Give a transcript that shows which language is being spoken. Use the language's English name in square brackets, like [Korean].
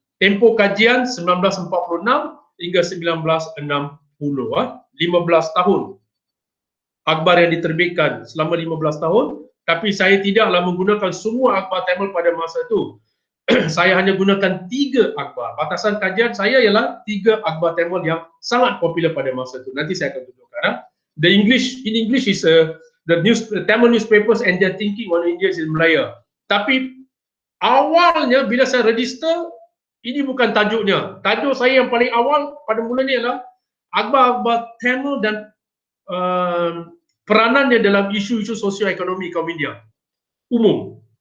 [Malay] Tempoh kajian 1946 hingga 1960, 15 tahun. Akhbar yang diterbitkan selama 15 tahun, tapi saya tidaklah menggunakan semua akhbar Tamil pada masa itu. Saya hanya gunakan 3 akhbar. Batasan kajian saya ialah 3 akhbar Tamil yang sangat popular pada masa itu. Nanti saya akan tunjukkan. [English] In English is the Tamil newspapers and their thinking on India in Malaya. [Malay] Tapi awalnya bila saya register, ini bukan tajuknya. Tajuk saya yang paling awal pada mulanya ialah akhbar-akhbar Tamil dan peranannya dalam isu-isu sosioekonomi kaum India umum.